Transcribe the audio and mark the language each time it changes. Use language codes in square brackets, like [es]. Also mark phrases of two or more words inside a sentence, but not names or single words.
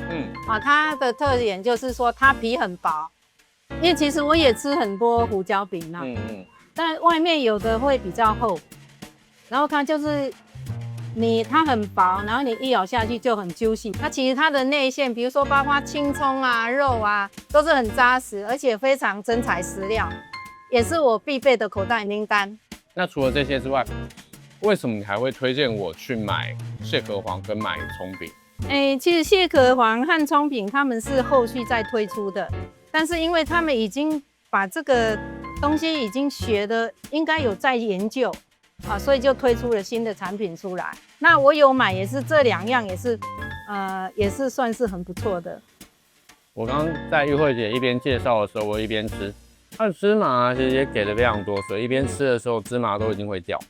[zh] 它的特點就是說它皮很薄，因為其實我也吃很多胡椒餅啦，但外面有的會比較厚，然後它就是它很薄，然後你一咬下去就很 juicy。那其實它的內餡，比如說包括青蔥啊、肉啊，都是很扎實，而且非常真材實料，也是我必備的口袋名單。那除了這些之外，為什麼你還會推薦我去買蟹殼黃跟買蔥餅？其實蟹殼黃和蔥餅他們是後續再推出的，但是因為他們已經把這個東西已經學的，應該有在研究。所以就推出了新的產品出來。那我有買，也是這2樣，也是算是很不錯的。我剛剛在玉慧姐一邊介紹的時候，我一邊吃，它的芝麻其實也給的非常多，所以一邊吃的時候芝麻都已經會掉。